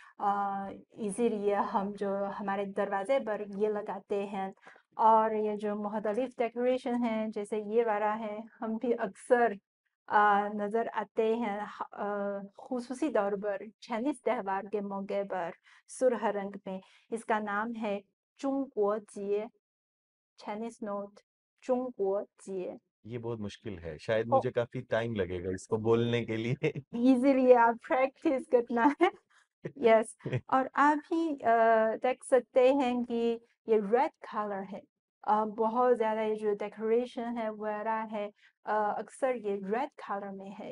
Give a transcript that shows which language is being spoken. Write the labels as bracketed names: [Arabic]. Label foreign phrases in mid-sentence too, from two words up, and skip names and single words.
[Urdu] اسی لیے ہم جو ہمارے دروازے پر یہ لگاتے ہیں اور یہ جو مختلف ڈیکوریشن ہیں جیسے یہ والا ہے ہم بھی اکثر نظر آتے ہیں خصوصی طور پر چائنیز تہوار کے موقع پر سرخ رنگ میں. اس کا نام ہے 中国节 [English] Chinese note [Urdu] 中国节 یہ بہت مشکل ہے، شاید ओ مجھے کافی ٹائم لگے گا اس کو بولنے کے لیے. ایزیلی آپ پریکٹس کرنا ہے یس اور آپ بھی دیکھ سکتے ہیں کہ یہ [English] red color [Urdu] ہے بہت زیادہ یہ جو ڈیکوریشن ہے وغیرہ ہے اکثر یہ [English] red color [Urdu] میں ہے